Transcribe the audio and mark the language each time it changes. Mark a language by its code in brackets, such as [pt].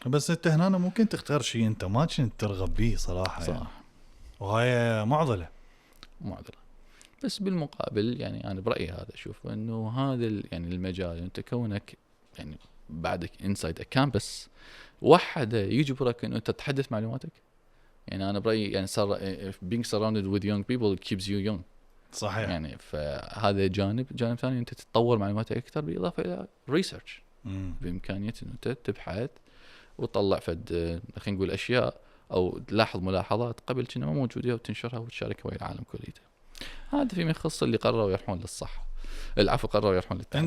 [ar] بس انت هنا ممكن تختار شيء انت ما كنت ترغب به صراحه. صح يعني. وهي معضله. بس بالمقابل يعني انا برايي هذا، اشوف انه هذا يعني المجال انت كونك يعني بعدك انسايد كامبس وحده يجبرك انه انت تتحدث معلوماتك. يعني انا برايي يعني صار [en] being surrounded with young people keeps you young. [ar] صحيح. يعني فهذا جانب ثاني انت تتطور معلوماتك اكثر، بالاضافه الى ريسيرش بامكانيه انه انت تبحث وتطلع فد خلينا نقول اشياء او تلاحظ ملاحظات قبل كنا ما موجوده وتنشرها وتشاركها ويا العالم كليته. هذا فيما يخص اللي قرروا يروحون للصحه، العفو قرروا يروحون للتعليم.